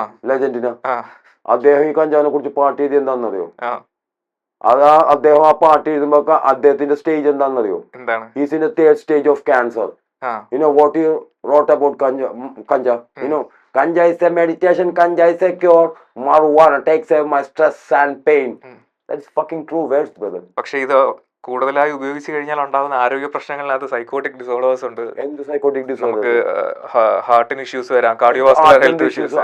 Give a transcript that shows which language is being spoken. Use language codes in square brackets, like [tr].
[ml] ലെജൻഡിനാ അദ്ദേഹം ഈ കഞ്ചാവിനെ കുറിച്ച് പാട്ട് എഴുതി എന്താണെന്നറിയോ? അത് അദ്ദേഹം ആ പാട്ട് എഴുതുമ്പോ അദ്ദേഹത്തിന്റെ സ്റ്റേജ് എന്താണെന്നറിയോ? എന്താണ്? [en] He's in the third stage of cancer. You know what you wrote about ganja? You know, ganja is a meditation, ganja is a cure, marijuana takes away my stress and pain. That's fucking true words, brother. [ml] പക്ഷേ ഇത് കൂടുതലായി ഉപയോഗിച്ച് കഴിഞ്ഞാൽ ഉണ്ടാകുന്ന ആരോഗ്യ പ്രശ്നങ്ങളിനകത്ത് psychotic disorders ഉണ്ട്. എന്ത് psychotic disorder? നമുക്ക് ഹാർട്ടിന് ഇഷ്യൂസ് വരാം, കാർഡിയോവാസ്കുലർ ഹെൽത്ത് ഇഷ്യൂസ്.